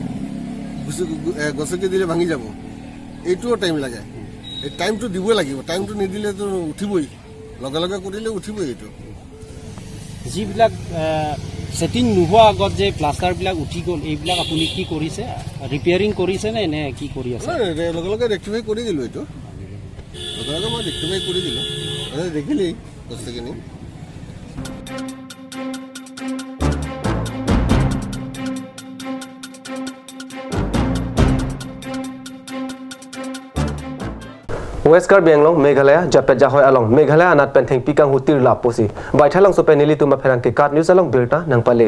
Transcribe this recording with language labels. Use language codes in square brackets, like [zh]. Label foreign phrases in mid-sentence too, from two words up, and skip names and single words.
[as] গছকি দিলে ভাঙি যাব এইটোও টাইম লাগে এই টাইমটো দিব লাগিব টাইমটো নিদিলেতো উঠিবই লগে লগে কৰিলে উঠিবই এইটো যিবিলাক ছেটিং নোহোৱা আগত যে প্লাষ্টাৰবিলাক উঠি গ'ল এইবিলাক আপুনি কি কৰিছে ৰিপেয়াৰিং কৰিছে নে কি কৰি আছে লগে লগে ৰেক্টিফাই কৰি দিলোঁ এইটো লগে লগে মই ৰেক্টিফাই কৰি দিলোঁ দেখিলেই বস্তুখিনি [mjw] West Karbi Anglong Meghalaya Japet Jahoy along Meghalaya anat pentheng pikang hutir la posi bai thalang so peneli tuma pherang ke kat news along berta nang pale